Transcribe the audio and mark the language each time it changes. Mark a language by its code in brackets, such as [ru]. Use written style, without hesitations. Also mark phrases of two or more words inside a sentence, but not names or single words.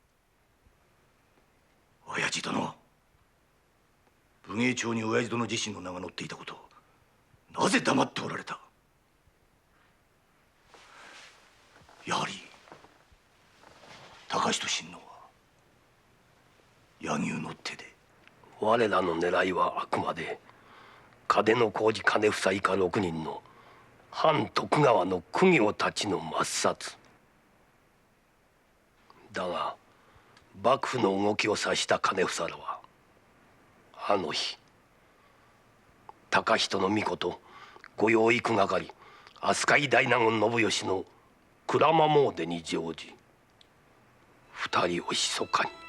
[ja] 親父殿は武芸帳に親父殿自身の名が載っていたことをなぜ黙っておられた？やはり高志と親王は柳生の手で。我らの狙いはあくまで嘉手小路金房以下6人の反徳川の公卿たちの抹殺だが、幕府の動きを察した金房らはあの日高人の巫女と御養育係飛鳥井大納言信義の鞍馬詣に乗じ二人を密かに。